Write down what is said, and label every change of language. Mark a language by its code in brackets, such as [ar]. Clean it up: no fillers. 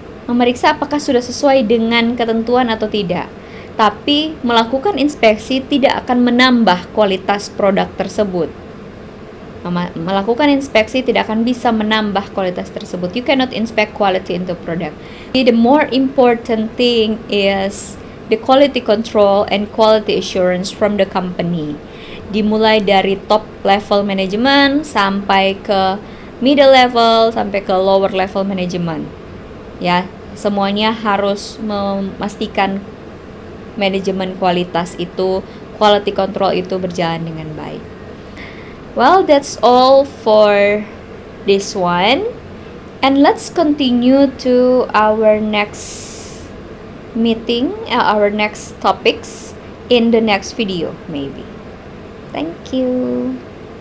[id] Memeriksa apakah sudah sesuai dengan ketentuan atau tidak. Tapi melakukan inspeksi tidak akan menambah kualitas produk tersebut. Melakukan inspeksi tidak akan bisa menambah kualitas tersebut. [en] You cannot inspect quality into product. The more important thing is the quality control and quality assurance from the company. [id] Dimulai dari top level management sampai ke middle level sampai ke lower level management. Ya, semuanya harus memastikan manajemen kualitas itu, quality control itu berjalan dengan baik. [en] Well, that's all for this one. And let's continue to our next meeting, our next topics in the next video maybe. Thank you.